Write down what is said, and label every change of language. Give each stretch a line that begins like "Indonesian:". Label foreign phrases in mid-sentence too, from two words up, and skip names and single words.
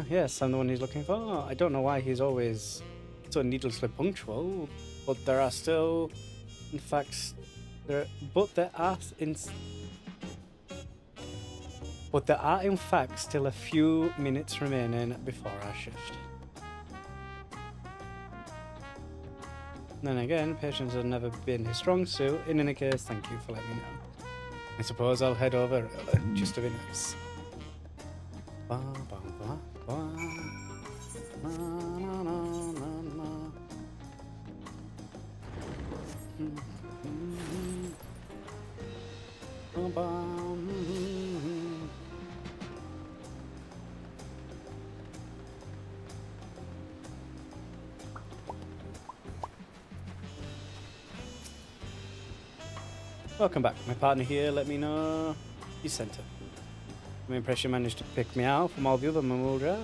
English: Yes, I'm the one he's looking for. I don't know why he's always so needlessly punctual, but there are still, in fact, there are in fact still a few minutes remaining before our shift. Then again, patience has never been his strong suit. In any case, thank you for letting me know. I suppose I'll head over early, just to be nice. Ba, ba, ba, ba. Na, na, na, na, na. Ba, ba, Welcome back. My partner here let me know you sent it. I'm impressed you managed to pick me out from all the other Mamulja.